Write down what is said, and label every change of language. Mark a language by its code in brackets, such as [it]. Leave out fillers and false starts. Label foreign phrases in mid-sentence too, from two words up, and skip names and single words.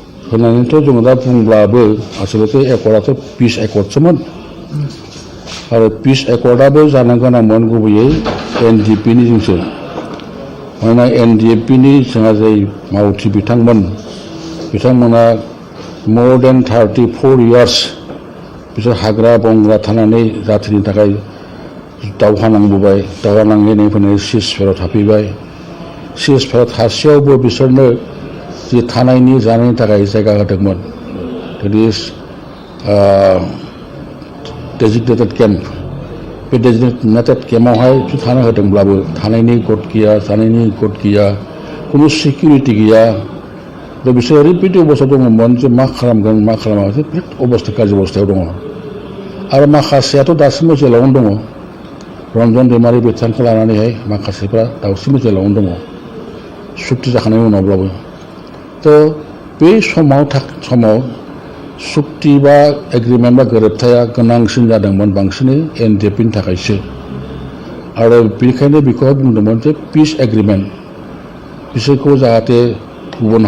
[brx] होननानैथ' जोङो दा बुंब्लाबो आसलथे एकर्डआथ' 20 एकर्डसोमोन आरो 20 एकर्डआबो जानो गोनांमोन गुबैयै NDP-नि जोंसो मानोना NDP-नि जोंहा जाय मावथि बिथांमोना [en] more than 34 years [brx] बिसोर हाग्रा बंग्रा थानानै जाथिनि थाखाय दावहा नांनानै फैनानै सिजफोराव थाफैबाय सिजफोराव थासेयावबो बिसोरनो जि थानायनि जानायनि थाखाय जायगा होदोंमोन [en] that is designated camp [brx] बे [en] designated camp [brx] आवहाय थानो होदोंब्लाबो थानायनि गद गैया जानायनि गद गैया खुनु सिकिउरिटि गैया दा बिसोर ओरैबायदि अबस्था दङमोन जे मा खालामगोन मा खालामा बिराद अबस्था गाज्रि अबस्थायाव दङ आरो माखासेयाथ' दासिमबो जेलावनो दङ रन्जन दैमारि बिथांखौ लानानैहाय माखासेफ्रा दासिमबो जेलावनो दङ सुक्ति जाखांनायनि उनावब्लाबो थ' बे समाव सुक्ति बा एग्रिमेन्ट बा गोरोबथाया गोनांसिन जादोंमोन बांसिनै NDP-नि थाखायसो आरो बेनिखायनो बेखौहाय बुंदोंमोन जे [en] peace agreement [brx] बिसोरखौ जाहाथे गुबुन